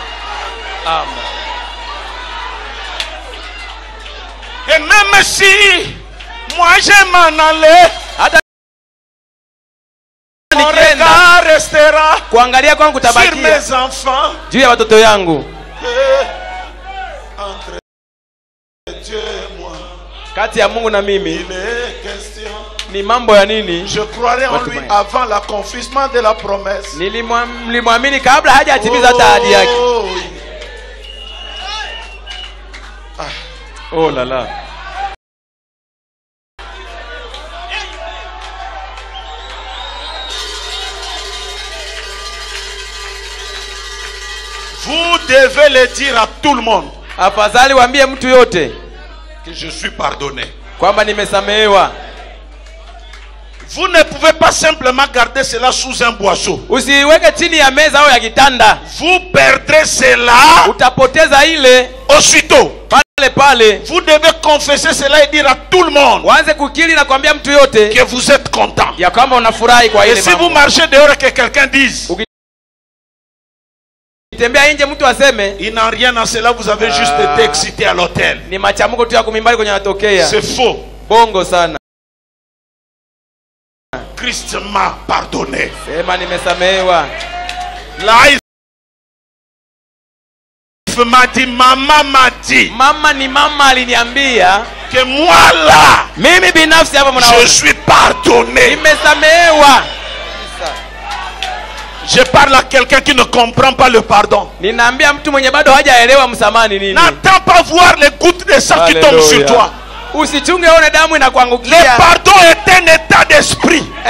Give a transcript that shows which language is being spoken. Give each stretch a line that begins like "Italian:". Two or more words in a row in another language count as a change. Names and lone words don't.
French: Et même si moi je m'en allais, mon regard restera sur mes enfants. Entre Dieu et moi,
Swahili: kati ya Mungu na mimi,
French: il est question.
Swahili: Ni mambo ya nini?
French: Je croirais en lui avant l'accomplissement de la promesse.
Swahili: Nilimwamini kabla hajatimiza hata ahadi yake.
French: Oh là là. Vous devez le dire à tout le monde.
Swahili: Afadhali waambie mtu yote
French: que je suis pardonné.
Swahili: Kwamba nimesamehewa.
French: Vous ne pouvez pas simplement garder cela sous un boisseau.
Swahili: Usiweke chini ya meza au ya kitanda.
French: Vous perdrez cela.
Swahili: Utapoteza ile
French: aussitôt.
Swahili: Pale.
French: Vous devez confesser cela et dire à tout le monde.
Swahili: Waanze kukiri na kuambia mtu yote
French: que vous êtes content.
Swahili: Ya kwamba unafurahi kwa ile mambo.
French: Et si vous marchez dehors et que quelqu'un dise il n'a rien à cela, vous avez juste été excité à l'hôtel. C'est faux.
Swahili: Bongo sana.
French: Christ m'a pardonné. Life m'a dit, maman m'a dit.
Swahili: Mama ni mama aliniambia
French: que moi là,
Swahili: mimi binafsi hapa mnaona
French: je suis pardonné.
Swahili: Nimesamehewa.
French: Je parle à quelqu'un qui ne comprend pas le pardon. N'attends pas voir les gouttes de sang qui tombent sur toi. Le pardon est un état d'esprit.